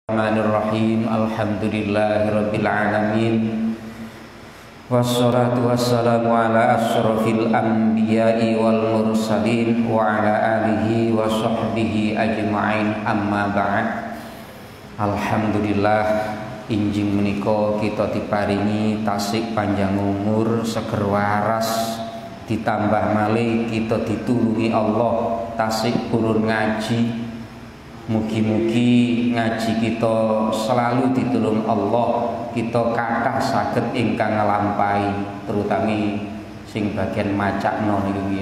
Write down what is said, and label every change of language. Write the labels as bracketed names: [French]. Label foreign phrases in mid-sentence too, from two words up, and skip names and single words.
[Arabic] بسم الله الرحمن الرحيم. الحمد لله رب العالمين. والصلاة والسلام على أشرف الأنبياء والمرسلين وعلى آله وصحبه أجمعين، أما بعد. [Javanese] Alhamdulillah, injing menika kita diparingi tasik panjang umur, seger waras, ditambah malih kita ditulungi Allah tasik purun ngaji. Mugi-mugi ngaji kita selalu ditulung Allah, kita kathah saged ingkang nglampahi, terutami sing bagian macakno niku ya.